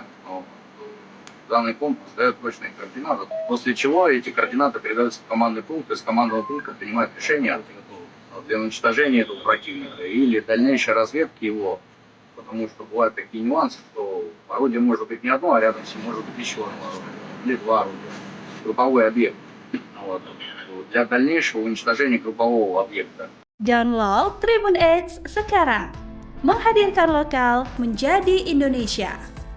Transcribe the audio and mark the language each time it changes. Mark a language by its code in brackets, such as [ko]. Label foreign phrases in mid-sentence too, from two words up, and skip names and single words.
[ru] Данный пункт дает точные координаты, после чего эти координаты передаются в командный пункт, и с командного пункта принимают решение для уничтожения этого противника или дальнейшей разведки его, потому что бывают такие нюансы, что орудие может быть не одно, а рядом с ним может быть еще одно орудие, или два орудия. Групповой объект. Для дальнейшего уничтожения группового объекта. [id] Download Tribun X sekarang. Menghadirkan lokal menjadi Indonesia.